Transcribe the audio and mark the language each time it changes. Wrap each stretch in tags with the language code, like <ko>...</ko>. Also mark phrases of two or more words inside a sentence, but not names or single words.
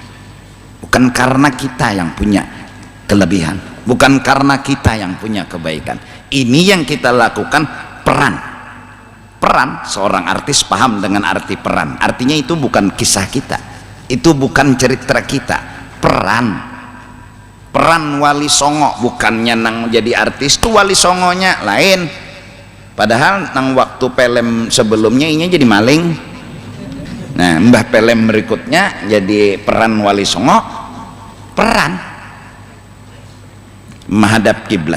<id>Bukan karena kita yang punya kelebihan, bukan karena kita yang punya kebaikan. Ini yang kita lakukan peran. Seorang artis paham dengan arti peran. Artinya itu bukan kisah kita, itu bukan cerita kita. Peran wali songo,</id> <bjn>bukannya nang jadi artis tuh wali songonya lain, padahal nang waktu film sebelumnya ini jadi maling.</bjn> <id>Nah, mbah film berikutnya jadi peran wali songo. Peran menghadap kiblat.</id>